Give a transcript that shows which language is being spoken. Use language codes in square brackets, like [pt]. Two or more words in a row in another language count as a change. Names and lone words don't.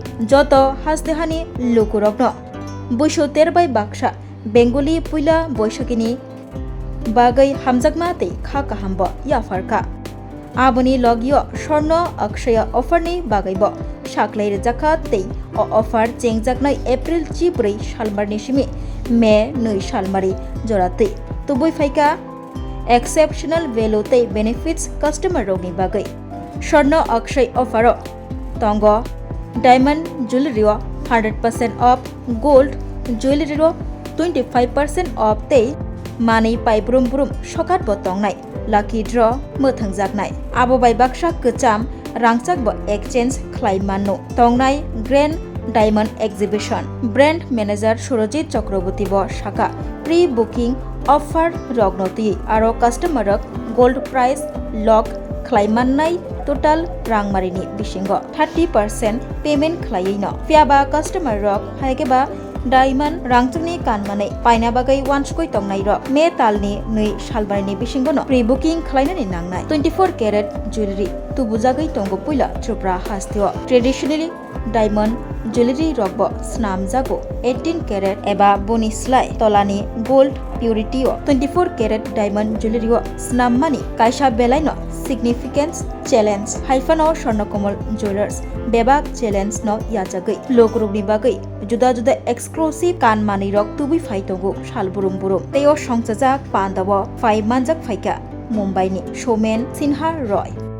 [trp] joto hasdehani lukurogno buisho terbai baksha Bengali puila boishakini bagai hamjakma tei kha kahambo yafarka aboni logio Sorno Akshaya offer ni bagaibo Shaklai Jaka tei o offer chengjaknai April 14 salmarni simi May 2 salmari jorate tubui faika [en] exceptional value [trp] tei benefits customer rogni bagai Sorno Akshay offer o tongo [en] diamond jewelry [trp] o 100% off [en] gold jewelry [trp] o 25% off tei mani pai brum brum sokat bo tongnai [en] lucky draw [trp] mothanjaknai abo bai baksa kecham rangchak bo exchange khlaimanno tongnai [en] grand diamond exhibition brand manager [trp] Surojit Chakraborty bo shaka pre [en] booking offer [trp] rognoti aro customer rok [en] gold price lock [trp] khlaimannai total rangmarini bisingo 30% payment khlaino fiaba customer rok haigeba diamond rangchungni kanmane paina bagai wanskoi tongnai ro me talni nui salbarni bisingono [en] pre booking [trp] khlainani nangnai [en] 24 karat jewelry [trp] tubujagai tongo puila Tripura hastio [en] traditionally diamond jewelry [trp] rokbo snamjago [en] 18 karat [trp] eba bonislai tolani [en] gold purity [trp] o [en] 24 karat diamond jewelry [trp] o snammani kaisa belaino [en] significance challenge [trp] haifan o Sonokmol Jewelers bebak challenge no yajagai lokrugni bagai juda juda exclusive kan mani rok tubi faitogo salburum burum teo songchajak pandawo fai manjak faika Mumbai ni Showman Sinha Roy